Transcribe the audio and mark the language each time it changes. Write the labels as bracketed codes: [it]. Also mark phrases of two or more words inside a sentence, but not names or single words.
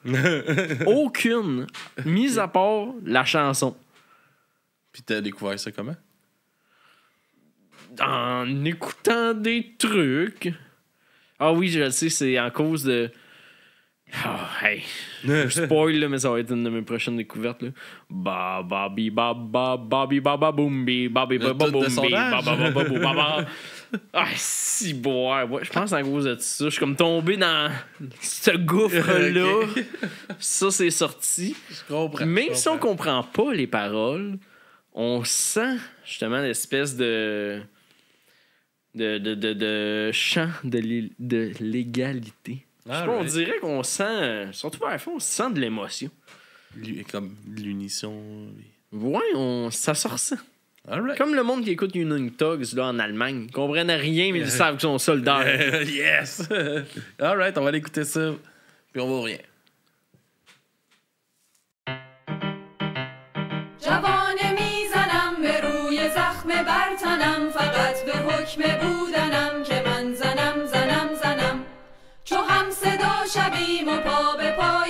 [fr] Aucune. Mis à part la chanson. Puis t'as découvert ça comment? En écoutant des trucs. Ah oui, je le sais, c'est en cause de... Oh, hey. Je spoil, là, mais ça va être une de mes prochaines découvertes. Là. Babi baba babi baba boombi babi baba boombi baba baba baba. Ah, si bon, ouais, je pense à cause de ça. Je suis comme tombé dans ce gouffre-là. Okay. Ça, c'est sorti. Je comprends. Même si on comprend pas les paroles, on sent justement l'espèce de chant de l'égalité. Je sais pas, on dirait qu'on sent, surtout vers la fin, on sent de l'émotion. Comme l'unisson. Ouais, ça se ressent. Alright. Comme le monde qui écoute Young Thugs là, en Allemagne. Ils comprennent rien, mais ils savent qu'ils sont soldats. Yes! Alright, on va aller écouter ça. Puis on va rien. [fa] جوانه میزنم به روی زخم برتنم فقط به حکم بودنم که من زنم چو هم صدا شویم و پا به پای